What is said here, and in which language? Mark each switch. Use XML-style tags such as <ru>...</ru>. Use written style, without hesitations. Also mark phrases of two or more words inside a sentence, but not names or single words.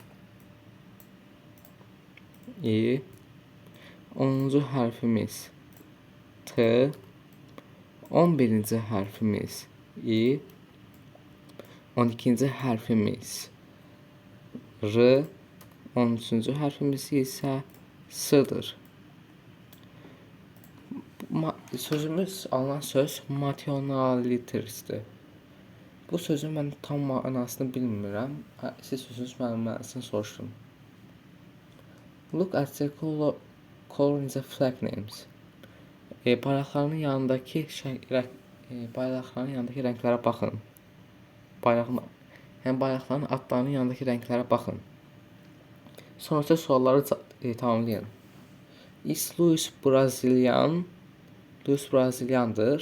<az>I, 10-cu hərfimiz T, 11-ci hərfimiz I, 12-ci hərfimiz R, 13-cü hərfimiz isə S-dır. Sözümüz, alınan söz mationality'dir. Bu sözün mən tam mənasını bilmirəm. Siz sözünüz mənim mənasını soruşun.</az> <en>Look at the color in the flag names.</en> <az>Bayraqların yanındakı rənglərə baxın. Bayraqların adlarının yanındakı rənglərə baxın. Sonra sualları tamamlayın.</az> <en>Is Luis Brazilian?</en> <az>Luis Braziliandır.</az>